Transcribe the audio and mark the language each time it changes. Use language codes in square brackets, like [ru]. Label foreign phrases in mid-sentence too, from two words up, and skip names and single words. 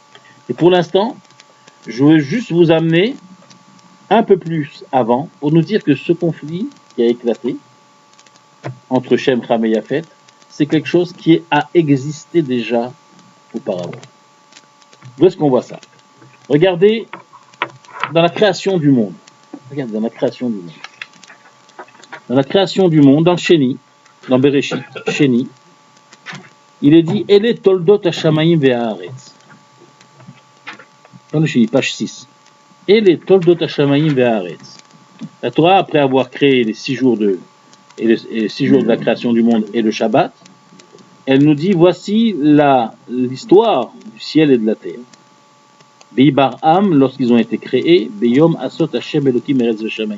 [fr] Et pour l'instant, je veux juste vous amener un peu plus avant pour nous dire que ce conflit qui a éclaté entre Shem, Ham et Yafet, c'est quelque chose qui a existé déjà auparavant. Où est-ce qu'on voit ça? Regardez dans la création du monde. Regardez dans la création du monde. Dans la création du monde, dans le Sheni, dans Bereshit, Sheni, il est dit [he] אלה תולדות השמים והארץ. [fr] Dans le Sheni, page 6. [he] אלה תולדות השמים והארץ. [fr] La Torah, après avoir créé les 6 jours de la création du monde et le Shabbat, elle nous dit voici l'histoire du ciel et de la terre. Beibarham, lorsqu'ils ont été créés, [he] ביום עשות השם אלקים ארץ ושמים.